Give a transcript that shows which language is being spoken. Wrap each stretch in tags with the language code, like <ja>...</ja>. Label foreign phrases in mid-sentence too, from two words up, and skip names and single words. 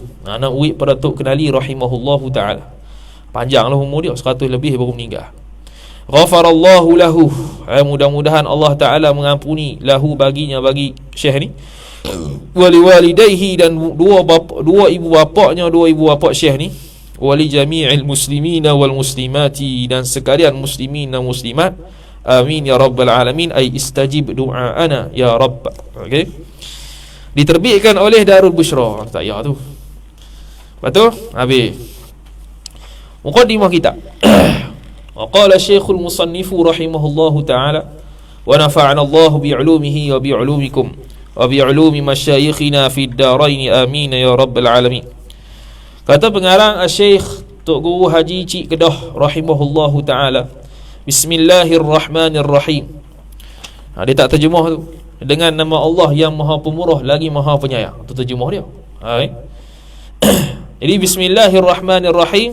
<ms>Anak uik pada Tok Kenali</ms> <ar>رحمه الله تعالى.</ar> <ms>Panjanglah umur dia, 100 lebih baru meninggal.</ms> <ar>غفر الله له,</ar> <ms>mudah-mudahan Allah Ta'ala mengampuni lahu, baginya, bagi Syekh ni,</ms> <ar>ولوالديه,</ar> <ms>dan dua ibu bapa Syekh ni,</ms> <ar>ولجميع المسلمين والمسلمات,</ar> <ms>dan sekalian muslimin dan muslimat.</ms> <ar>آمين يا رب العالمين. أي استجب دعاءنا يا رب.</ar> <ms>Diterbitkan oleh Darul Bushra. Tak ya tu. Betul? Habis muqaddimah kita.</ms> <ar>وقال الشيخ المصنف رحمه الله تعالى ونفعنا الله بعلومه وبعلومكم وبعلوم مشايخنا في الدارين آمين يا رب العالمين.</ar> <ms>Kata pengarang Syekh Tok Guru Haji Cik Kedah</ms> <ar>رحمه الله تعالى,</ar> <ms>Bismillahirrahmanirrahim. Dia tak terjemah tu, dengan nama Allah yang Maha Pemurah lagi Maha Penyayang. Itu terjemah dia. Jadi Bismillahirrahmanirrahim.</ms>